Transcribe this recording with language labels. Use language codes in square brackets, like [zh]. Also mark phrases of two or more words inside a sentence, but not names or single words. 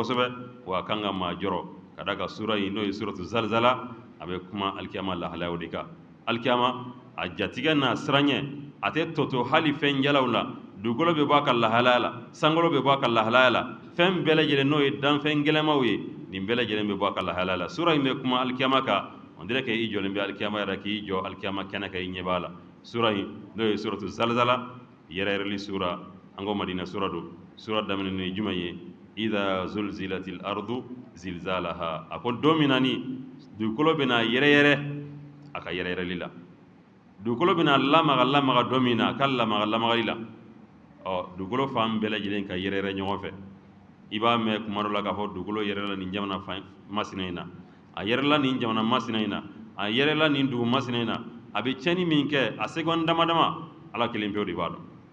[bm] kosɛbɛ wa a kan ka maa jɔrɔ ka da ka sura in n'o ye [ar] سورة الزلزلة [bm] a bɛ kuma alikiyama lahalayaw de kan alikiyama a jatigɛ n'a siranɲɛ a tɛ tɔtɔ hali fɛn jalaw la dugukolo bɛ bɔ a ka lahalaya la sankolo bɛ bɔ a ka lahalaya la fɛn bɛɛ lajɛlen n'o ye danfɛn gɛlɛmaw ye nin bɛɛ lajɛlen bɛ bɔ a ka lahalaya la sura in bɛ kuma alikiyama kan [fr] on dirait que [bm] i jɔlen bɛ alikiyama yɛrɛ k'i jɔ alikiyama kɛnɛ kan i ɲɛ b'a la sura in n'o ye [ar] سورة الزلزلة [bm] yɛrɛyɛrɛli sura an ko madina sura do sura daminɛ ni jumɛn ye [ar] إذا زلزلت الأرض زلزالها [bm] a ko don min na ni dugukolo bɛna yɛrɛyɛrɛ a ka yɛrɛyɛrɛli la dugukolo bɛna lamaga lamaga don min na a ka lamaga lamagali la ɔ dugukolo fan bɛɛ lajɛlen ka yɛrɛyɛrɛ ɲɔgɔn fɛ i b'a mɛn kuma dɔ la k'a fɔ dugukolo yɛrɛla nin jamana masina in na a yɛrɛla nin jamana masina in na a yɛrɛla nin dugu masina in na a bɛ tiɲɛni min kɛ a seconde dama dama ala kelen pewu de b'a dɔn